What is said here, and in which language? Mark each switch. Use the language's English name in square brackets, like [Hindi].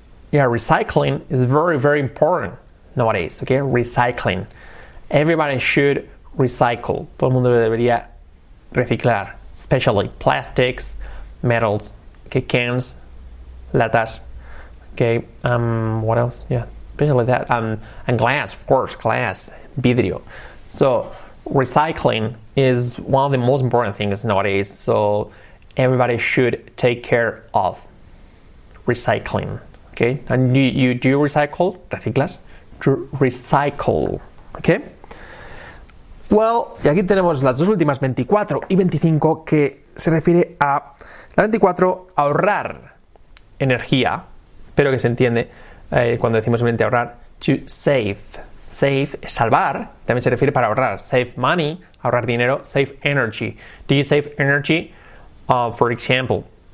[English] Yeah, recycling is very, very important nowadays. Okay? Recycling. Everybody should recycle. [Spanish] Todo el mundo debería reciclar. [English] Especially plastics, metals, okay, cans, latas. Okay, what else? Yeah, especially that. And glass, of course, vidrio. So, recycling is one of the most important things nowadays. So, everybody should take care of recycling. Okay, and you do recycle? ¿Reciclas? To recycle. Okay. [Spanish] Well, y aquí tenemos las dos últimas, 24 y 25, que se refiere a la 24, ahorrar energía, pero que se entiende cuando decimos simplemente ahorrar, to save. Save, salvar, también se refiere para ahorrar. [English] Save money, [Spanish] ahorrar dinero. [English] Save energy. Do you save energy, for example?